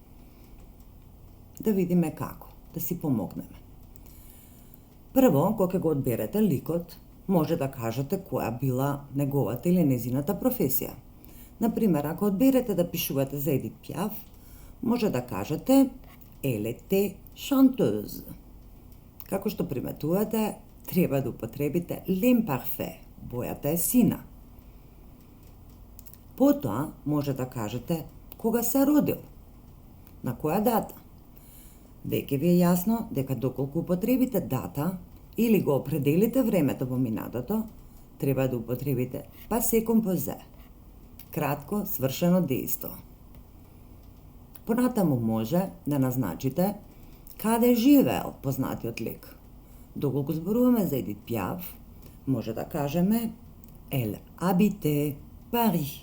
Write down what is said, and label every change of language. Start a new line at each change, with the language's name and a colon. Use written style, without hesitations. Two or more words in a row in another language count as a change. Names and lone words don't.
Macedonian: Да видиме како, да си помогнеме. Прво, кога го одберете ликот, може да кажете која била неговата или незината професија. Например, ако одберете да пишувате за Едит Пиаф, може да кажете
French: Elle était chanteuse.
Macedonian: Како што приметувате, треба да употребите l'imparfait, бојата е сина. Потоа може да кажете кога се родил, на која дата. Веќе ви е јасно дека доколку употребите дата или го определите времето во минатото, треба да употребите
French: passé composé,
Macedonian: кратко свршено дејство. Понатаму може да назначите каде живеел познатиот лик. Доколку зборуваме за Едит Пиаф, може да кажеме
French: Elle habitait Paris.